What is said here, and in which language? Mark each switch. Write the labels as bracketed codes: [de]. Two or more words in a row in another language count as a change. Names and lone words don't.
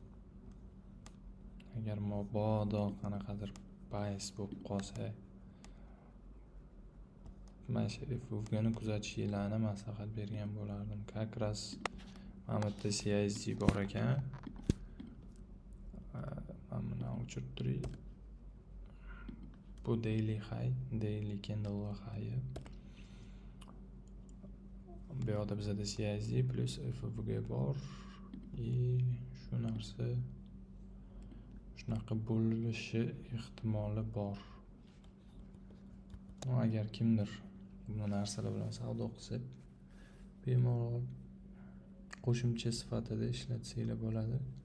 [uz] Agar mabodo qanaqadir bias bo'lib qolsa, mana shu FFG'ni kuzatishinglarni maslahat bergan bo'lardim. [ru] Как раз [uz] mana bu CSD bor ekan. Mana buni o'chirib turing. [en] Bu daily high, daily candle high. [uz] Bu yoqda bizada CSD plus FFG bor. Shu narsa shunaqa bo'lishi ehtimoli bor. Agar kimdir bu narsalar bilan savdo qilsa, bemalol qo'shimcha sifatida ishlatsanglar bo'ladi.